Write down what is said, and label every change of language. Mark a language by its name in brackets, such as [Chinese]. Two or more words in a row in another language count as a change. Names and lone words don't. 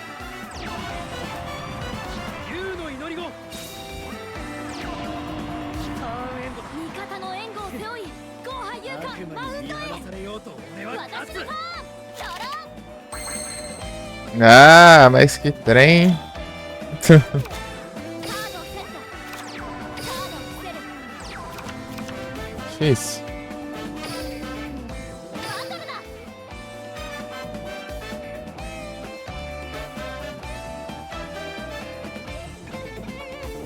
[Japanese] 竜の祈り子ターンエンドだ味方の援護を背負い、ゴーハ勇悪敢マウントへ。魔に見放されようと俺は勝つ私のターン。ドロー。 [Portuguese] Ah, mas que trem. [Japanese] カードをセット。カードを伏せる。 [Portuguese] Difícil. [Japanese] バトルだ。 [Portuguese] Não.